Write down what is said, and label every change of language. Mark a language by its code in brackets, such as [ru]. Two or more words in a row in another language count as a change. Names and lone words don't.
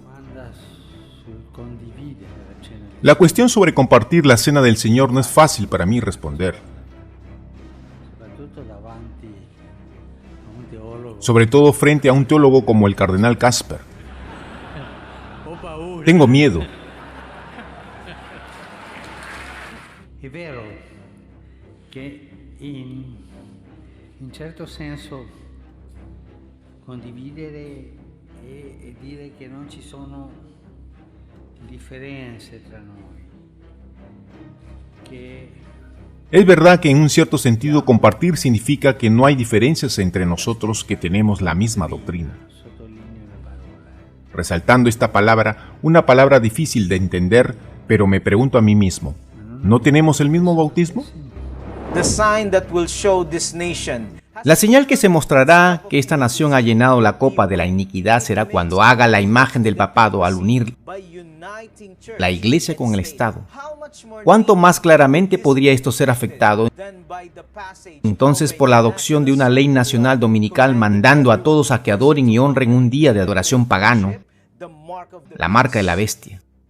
[es] La cuestión sobre compartir la cena del Señor no es fácil para mí responder. Sobre todo frente a un teólogo como el cardenal Casper. Tengo miedo. [it] È vero che in certo senso condividere e dire che non ci sono differenze tra noi, che [es] Es verdad que en un cierto sentido compartir significa que no hay diferencias entre nosotros que tenemos la misma doctrina. [it] sottolineo la parola, [es] Resaltando esta palabra, una palabra difícil de entender, pero me pregunto a mí mismo, ¿no tenemos el mismo bautismo? [en] The sign that will show this nation [es] La señal que se mostrará que esta nación ha llenado la copa de la iniquidad será cuando haga la imagen del papado al unir la iglesia con el Estado. ¿Cuánto más claramente podría esto ser afectado entonces por la adopción de una ley nacional dominical mandando a todos a que adoren y honren un día de adoración pagano, la marca de la bestia?